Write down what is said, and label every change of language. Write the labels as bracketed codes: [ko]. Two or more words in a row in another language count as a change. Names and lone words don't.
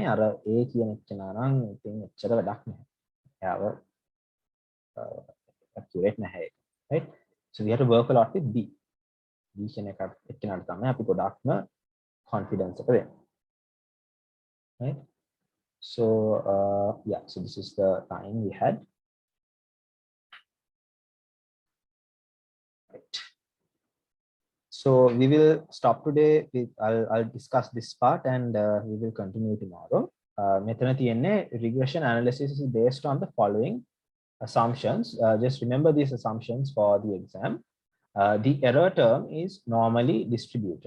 [si] අර A කියන කෙනා නම් ඉතින් එච්චර වැඩක් නැහැ. එයාව accurate නැහැ ඒක. [en] right? So we have to work a lot with B. [si] B කියන එක්කෙනාට තමයි අපි ගොඩක්ම confidence එක දෙන්නේ. [en] right? So yeah, so this is the line we had. right. So we will stop today with I'll discuss this part and we will continue tomorrow. [si] මෙතන තියෙන්නේ [en] regression analysis is based on the following assumptions. Just remember these assumptions for the exam. The error term is normally distributed.